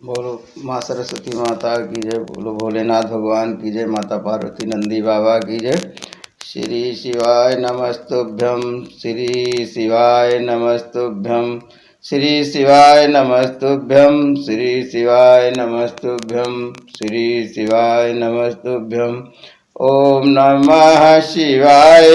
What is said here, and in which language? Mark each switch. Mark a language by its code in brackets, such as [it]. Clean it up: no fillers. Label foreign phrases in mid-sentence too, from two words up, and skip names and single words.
[hi] बोलो माँ सरस्वती माता की जय। बोलो भोलेनाथ भगवान की जय। माता पार्वती नंदी बाबा की जय। [sa] श्री शिवाय नमस्तुभ्यं। श्री शिवाय नमस्तुभ्यं। श्री शिवाय नमस्तुभ्यं। श्री शिवाय नमस्तुभ्यं। श्री शिवाय नमस्तुभ्यं। ओम नमः शिवाय।